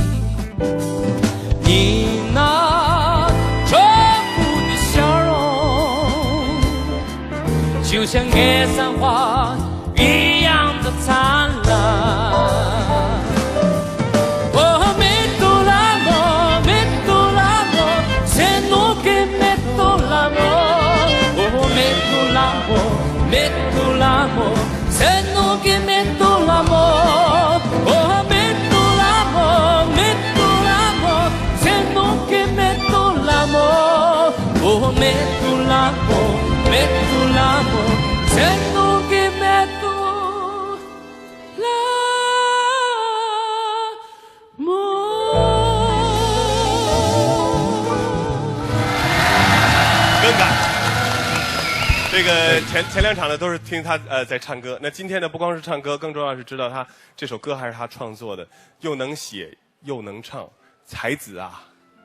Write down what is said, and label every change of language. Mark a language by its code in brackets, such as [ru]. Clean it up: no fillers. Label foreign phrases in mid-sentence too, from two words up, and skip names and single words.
[zh] 你那淳朴的笑容，就像野山花一样的灿烂。 [it] Metto l'amore, se non che metto l'amore, oh metto l'amore, metto l'amore, se non che metto l'amore, oh metto l'amore, metto l'amore, se non che metto l'amore。 [zh] 更感。这个前两场呢都是听他在唱歌，那今天呢不光是唱歌，更重要是知道他这首歌还是他创作的，又能写又能唱，才子啊！